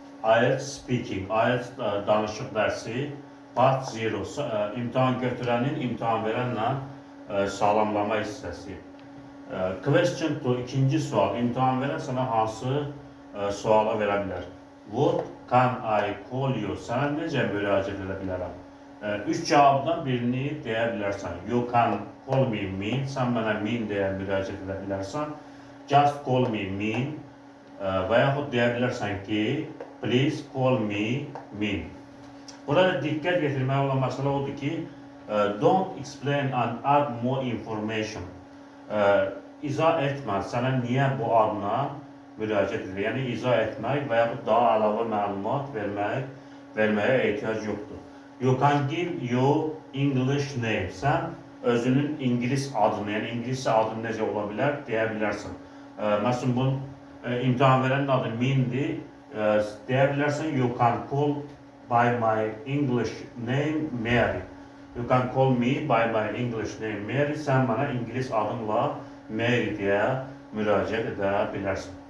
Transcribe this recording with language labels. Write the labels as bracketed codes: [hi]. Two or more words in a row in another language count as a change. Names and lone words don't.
[en] IELTS speaking, [az] IELTS danışıq dərsi part 0, imtahan götürənin imtahan verənlə salamlama hissəsi. Question 2, ikinci sual, imtahan verən sənə hansı suala verə bilər? [en] What can I call you? [az] Sənə necə müraciət edə bilərəm? Üç cavabdan birini deyə bilərsən. [en] You can call me Min, [az] sən mənə Min deyə müraciət edə bilərsən. [en] Just call me Min [az] və yaxud deyə bilərsən ki, [en] please call me Min. [az] Burada diqqət yetirmək olan məsələ odur ki, [en] don't explain and add more information. [az] İzah etmə, sənə niyə bu adına müraciət edir. Yəni, izah etmək və yaxud daha əlavə məlumat verməyə ehtiyac yoxdur. [en] You can give your English name. [az] Sən özünün İngilis adını, yəni İngiliscə adın necə ola bilər deyə bilərsən. Məsələn, bunun imtahan verənin adı Mindir. Deyə bilərsən, [en] you can call by my English name Mary. You can call me by my English name Mary. [az] Sən mənə İngilis adımla Mary deyə müraciət edə bilərsən.